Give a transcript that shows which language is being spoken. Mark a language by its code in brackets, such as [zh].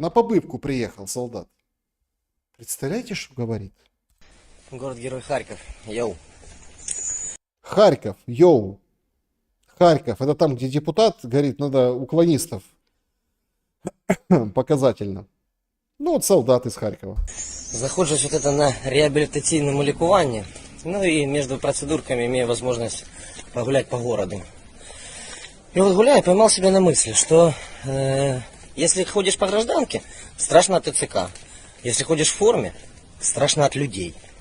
[ru] На побывку приехал солдат. Представляете, что говорит? Город-герой Харьков. Йоу. Харьков. Йоу. Харьков. Это там, где депутат говорит, надо уклонистов. Показательно. Солдат из Харькова. [uk] Знаходжусь на реабілітаційному лікуванні. [ru] И между процедурками имею возможность погулять по городу. И вот гуляя, поймал себя на мысли, что если ходишь по гражданке, страшно от ТЦК. Если ходишь в форме, страшно от людей.